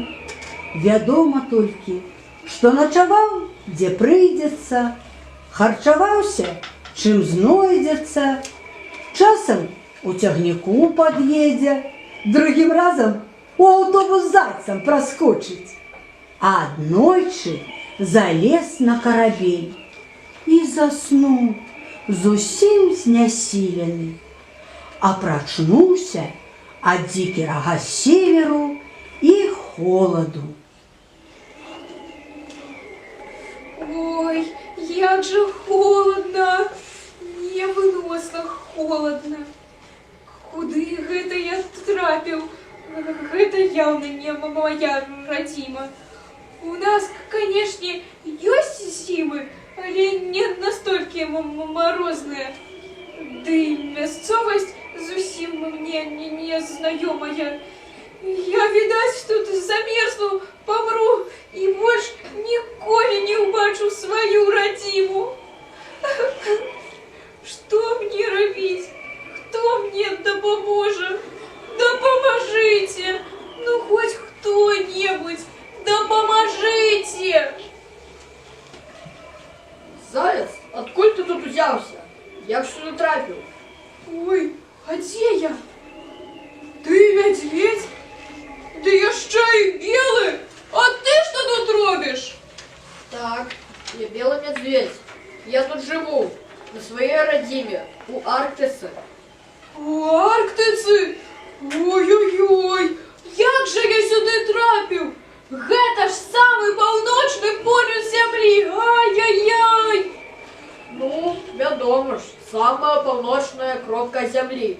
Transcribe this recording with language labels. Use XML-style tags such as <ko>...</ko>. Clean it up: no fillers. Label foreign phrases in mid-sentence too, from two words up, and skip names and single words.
<be>Вядома толькі, што начаваў, дзе прыйдзецца, харчаваўся, чым знойдзецца, часам у цягніку пад'едзе, другім разам у аўтобус зайцам праскочыць. А аднойчы залез на карабель і заснуў. зусім знясілены, а прачнуўся ад дзікага северу і холаду.</be> <ru>Ой, як же холодно, невыносна холодно.</ru> <be>Куды гэта я трапіў? Гэта яўна не моя радзіма. У нас, канешне, ёсць зімы, але не настолькі морозныя. Ды мясцовасць зусім мне не знаёмая. Я, відаць, тут замерзну, памру і больш ніколі не ўбачу сваю радзіму. Што мне рабіць? Хто мне дапаможа? Дапамажыце! Ну,</be> <ru>хоть кто-нибудь,</ru> <be>дапамажыце!</be> <ru>Заяц, откуль ты тут взялся?</ru> <be>Як сюда трапил? Ой, а дзе я? Ты мядзведь? Ды яшчэ і белы! А ты што тут робіш?</be> <ru>Так, я белый медведь. Я тут живу, на своей родиме, у Арктисы.</ru> <be>У Арктицы? Ой-ой-ой, як жа я сюды трапіў? Гэта ж самы паўночны полюс зямлі. Ай-яй-яй! Ну, вядома ж, самая паўночная кропка зямлі.</be>